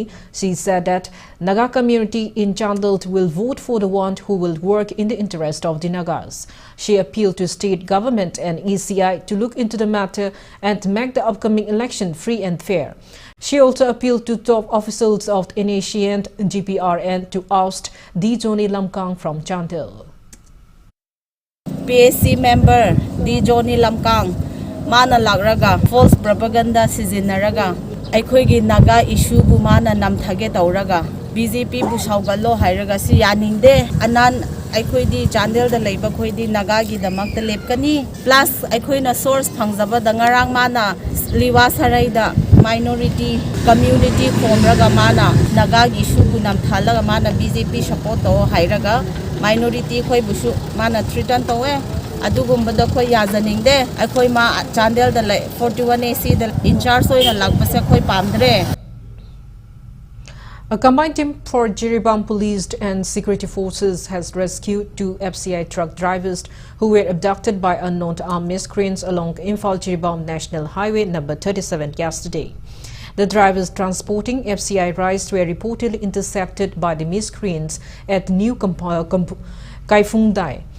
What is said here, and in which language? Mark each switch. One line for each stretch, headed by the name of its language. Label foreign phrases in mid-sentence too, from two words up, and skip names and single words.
English: She said that Naga community in Chandel will vote for the one who will work in the interest of the Nagas. She appealed to state government and ECI to look into the matter and make the upcoming election free and fair. She also appealed to top officials of the initiant GPRN to oust D. Joni Lamkang from Chandel. PAC member D.
Manipuri: Joni Lamkang Mana lagraga
English: false propaganda
Manipuri: sizinaraga aikhoigi Naga issue bu mana namthage tauraga BJP bu saugallo hairaga si yaningde anan aikhoidi Chandel da leiba khoidi Naga gi damak ta lepkani plus aikhoina source phangjaba dangarang mana liwa sarai da
English: minority community
Manipuri: khomraga mana Naga gi issue bu namthalaga mana BJP support to hairaga minority khoi busu mana threaten towe adugumba khoi yajaningde akhoi ma Chandel da 41AC da
English: in charge
Manipuri: oina lagbase khoi pamdre.
English: A combined team for Jiribam Police and Security Forces has rescued two FCI truck drivers who were abducted by unknown armed miscreants along Imphal-Jiribam National Highway number 37 yesterday. The drivers transporting FCI rice were reportedly intercepted by the miscreants at New Kaifungdai.